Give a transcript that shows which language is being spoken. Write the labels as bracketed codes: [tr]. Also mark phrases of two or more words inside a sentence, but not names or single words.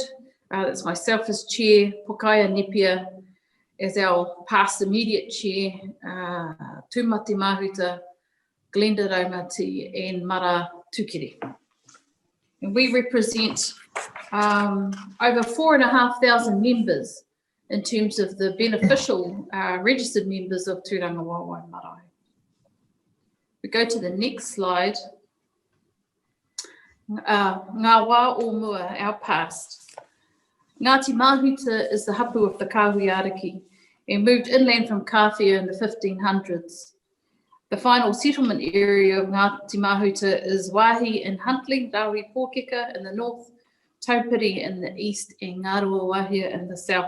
[en] That's myself as Chair, Pokaia Nepia as our past immediate Chair, Tūmati Mahuta, Glenda Raumati, and Mara Tukiri. And we represent over 4,500 members in terms of the beneficial registered members of Tūranga Waiwai Marae. We go to the next slide. [mi] Ngā wā o mua, [en] our past. Ngāti Mahuta is the hapu of the Kahuiariki and moved inland from Kāwhia in the 1500s. The final settlement area of Ngāti Mahuta is Wāhi and Huntly, Rahui Pōkeka in the north, Taupiri in the east, and Ngaroa Wahia in the south.